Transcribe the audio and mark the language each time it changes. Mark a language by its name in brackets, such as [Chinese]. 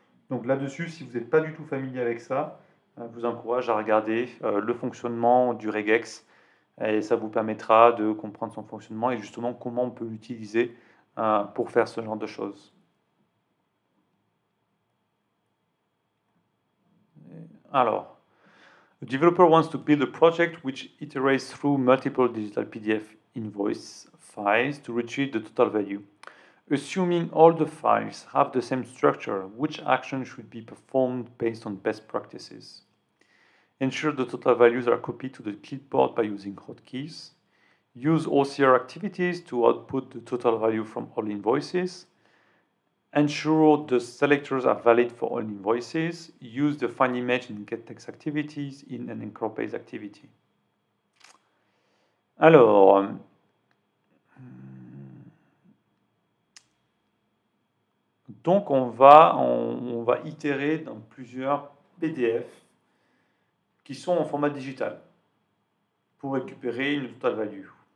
[French] Donc là-dessus, si vous n'êtes pas du tout familier avec ça, je vous encourage à regarder le fonctionnement du regex et ça vous permettra de comprendre son fonctionnement et justement comment on peut l'utiliser pour faire ce genre de choses. [English] Alors, a developer wants to build a project which iterates through multiple digital PDF invoice files to retrieve the total value. Assuming all the files have the same structure, which action should be performed based on best practices? Ensure the total values are copied to the clipboard by using hotkeys. Use OCR activities to output the total value from all invoices. Ensure the selectors are valid for all invoices. Use the find image and get text activities in an anchor-based activity. [French] Alors, donc on va itérer dans plusieurs PDF qui sont en format digital pour récupérer une total value.